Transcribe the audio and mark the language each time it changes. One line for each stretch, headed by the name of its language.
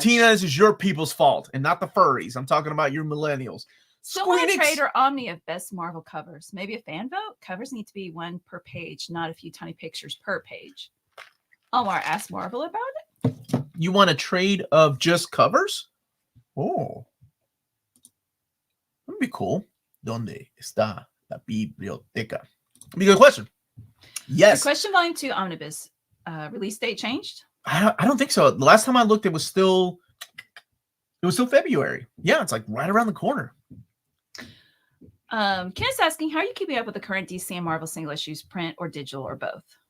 English: Tina, this is your people's fault, and not the furries. I'm talking about your millennials. Someone trade or Omni of best Marvel covers. Maybe a fan vote. Covers need to be one per page, not a few tiny pictures per page. Omar asked Marvel about it. You want a trade of just covers? Oh, that'd be cool.
Spanish: ¿Dónde está la biblioteca?
English: Be a good question. Yes. The question volume 2 omnibus release date changed? I don't think so. The last time I looked, it was still February. Yeah, it's like right around the corner. Ken's asking, how are you keeping up with the current DC and Marvel single issues, print or digital or both?